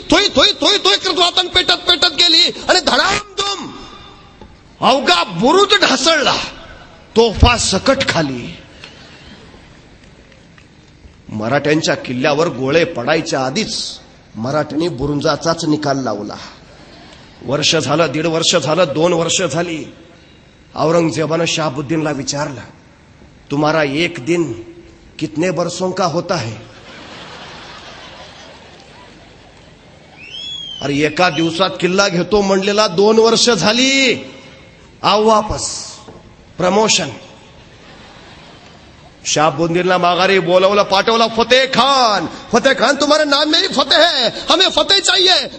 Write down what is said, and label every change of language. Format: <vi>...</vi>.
<mr>थोई थोई थोई थोई करत वातान पेटत पेटत गेली आणि धडामधूम अवघा बुरुज ढासळला. तोफा सकट खाली. मराठ्यांच्या किल्ल्यावर गोळे पडायच्या आधीच मराठ्यांनी बुरुंजाचाच निकाल लावला. वर्ष झालं, 1.5 वर्ष झालं, 2 वर्ष झाली. औरंगजेबानं शहाबुद्दीनला विचारलं,</mr> <hi>तुम्हारा एक दिन कितने बरसों का होता है?</hi> <mr>अरे एका दिवसात किल्ला घेतो म्हणलेला 2 वर्ष झाली.</mr> <hi>आओ वापस.</hi> <mr>प्रमोशन. शहाबुद्दीनला माघारी बोलवलं, पाठवलं.</mr> <hi>फतेह खान तुम्हारे नाम में ही फतेह है, हमें फतेह चाहिए.</hi>